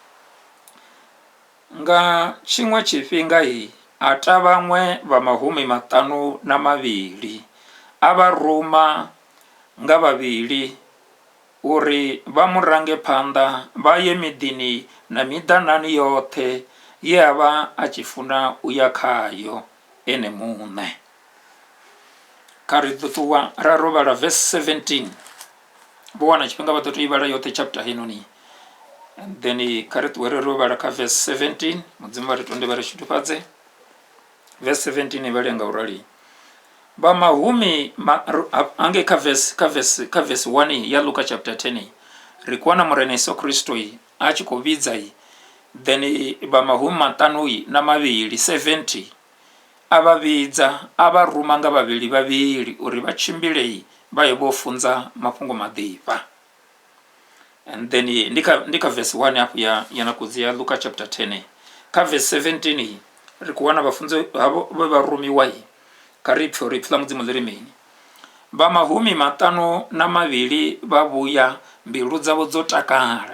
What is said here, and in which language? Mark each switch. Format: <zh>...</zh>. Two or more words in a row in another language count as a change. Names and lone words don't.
<ve>Nga tshiṅwe tshifhinga a ta vhaṅwe vha mahumi maṱanu na mavhili a vha ruma nga vhavhili uri vha mu range phanḓa vha ye miḓini na miḓanani yoṱhe ye a vha a tshi funa u ya khayo ene muṋe. Kha ri ḓo ṱuwa ra ro vhala verse 17. Vho wana tshifhinga vha ḓo tou i vhala yoṱhe chapter heinoni.</ve> <en>And then</en> <ve>kha ri ṱuwe ro vhala kha verse 17. Mudzimu vha ri tonde vha ri shudufhadze. Verse 17 i vhali nga urali. Vha mahumi ange kha verse 1 ya Luka chapter 10 ri kuwana murena Yesu Kristo a tshi khou vhidza then vha mahumi maṱanu na mavhili 70 a vha vhidza a vha ruma nga vhavhili uri vha tshimbile vha ye vho funza mafhungo maḓivha.</ve> <en>And then</en> <ve>ndi kha verse 1 hapo ya nakudzi ya Luka chapter 10. Kha verse 17 ri kuwana vhafunzi havho vha rumiwa kha ri pfhi ḽa mudzimu ḽi ri mini. Vha mahumi maṱanu na mavhili vha vhuya mbilu dzavho dzo takala.</ve>